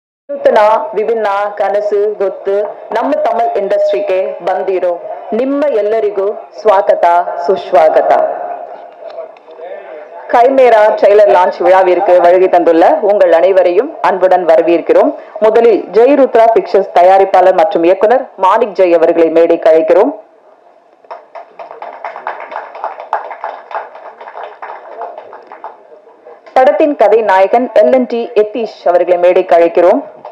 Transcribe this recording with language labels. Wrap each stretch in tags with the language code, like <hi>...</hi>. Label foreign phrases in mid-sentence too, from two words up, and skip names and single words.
<kn>ನೂತನ ವಿಭಿನ್ನ ಕನಸು ಗೊತ್ತು ನಮ್ಮ ತಮಿಳ್ ಇಂಡಸ್ಟ್ರಿಗೆ ಬಂದಿರೋ ನಿಮ್ಮ ಎಲ್ಲರಿಗೂ ಸ್ವಾಗತ ಸುಸ್ವಾಗತ.</kn> <ta>கைமேரா ட்ரெய்லர் லான்ச் விழாவிற்கு வருகை தந்துள்ள உங்கள் அனைவரையும் அன்புடன் வரவேற்கிறோம். முதலில் ஜெயருத்ரா பிக்சர்ஸ் தயாரிப்பாளர் மற்றும் இயக்குனர் மாணிக் ஜெய் அவர்களை மேடைக்கு அழைக்கிறோம். படத்தின் கதை நாயகன் LNT யதீஷ் அவர்களை மேடைக்கு அழைக்கிறோம்.</ta>